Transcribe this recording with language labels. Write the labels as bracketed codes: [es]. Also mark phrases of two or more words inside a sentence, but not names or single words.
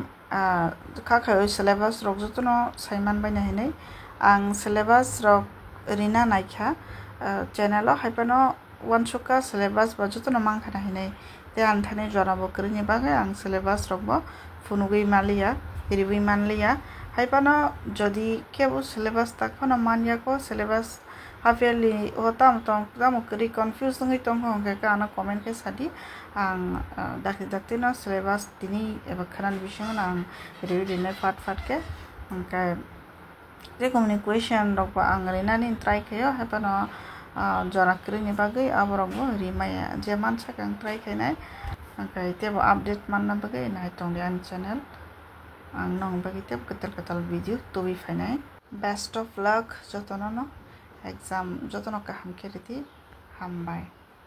[trp] kakhayo syllabus rok jotono saiman baina hinai ang syllabus rok rina naikha channel o haipano wansuka syllabus ba jotono mangkhana hinai te anthani jora bo krini bagai ang syllabus rok bo funugui malia riwi manliya haipano jodi kebo syllabus takhono manya ko syllabus half-yearly hotam tamo kri confused ngi tong hongke ka ana comment ke sadi ang dakti no syllabus tini eba khanan bising ang read fat ke angka je communication rok ba ang rinani try khayo hapano jora krini bagai aborok bo rimaya je mansa kang try khainai angka tebo update manna bagai nai tong an channel ang nong bagai teb ketal video tobi fainai [en] best of luck [trp] jotono no exam jotono kaham keriti hambai